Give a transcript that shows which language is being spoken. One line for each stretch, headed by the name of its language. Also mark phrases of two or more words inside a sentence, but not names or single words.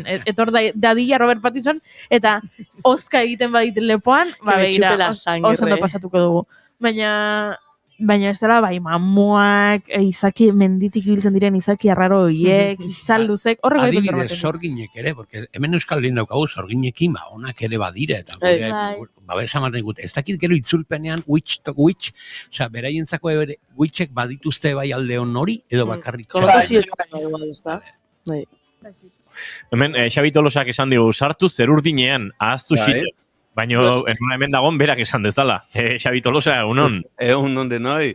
Basque: Etor dadila Robert Pattinson, eta ozka egiten badit lepoan, begira, oso ondo pasatuko dugu. Baina ez dela, bai, mamuak, izaki, menditik ibiltzen diren izaki arraro horiek, itzal luzek, horrek bai adibidez, sorginek ere, porque hemen Euskal Herrian daukagu sorginekin, onak ere badire, eta babesa ematen gut, ez dakit gero itzulpenean,
English: witch to witch,
Basque: osea, beraientzako ere, witchek badituzte bai alde hon hori, edo bakarrik. Konotazio igual, ez da? Bai. Hemen, Xabi Tolosak esan digu, sartu zerurdinean, ahaztu xite. Baina hemen dagoen berak esan dezala. Xabi Tolosa, egunon. Egunon denoi.